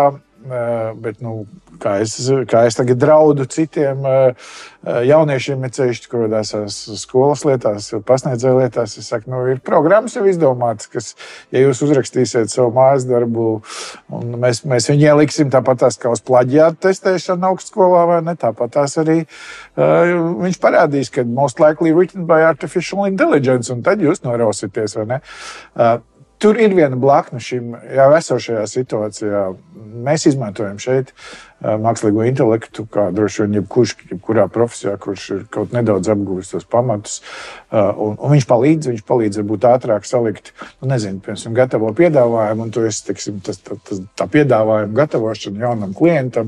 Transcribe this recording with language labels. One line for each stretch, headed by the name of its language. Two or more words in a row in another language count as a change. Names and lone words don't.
Latvian: Bet, kā es tagad draudu citiem jauniešiem, kurās skolas lietās, pasniedzēju lietās, es saku, ir programmas jau izdomātas, kas, ja jūs uzrakstīsiet savu mājas darbu, un mēs viņu ieliksim tāpatās kā uz plaģiātu testēšanu augstskolā, vai ne, tāpatās arī viņš parādīs, ka
English: most likely written by artificial intelligence,
Latvian: un tad jūs norausieties, vai ne. Tur ir viena blakne šim jau esošajā situācijā. Mēs izmantojam šeit mākslīgo intelektu, kā droši vien jebkurā profesijā, kurš ir kaut nedaudz apguvis tos pamatus. Un viņš palīdz varbūt ātrāk salikt, piemēram, gatavo piedāvājumu, un tu esi, tā piedāvājuma gatavošana jaunam klientam.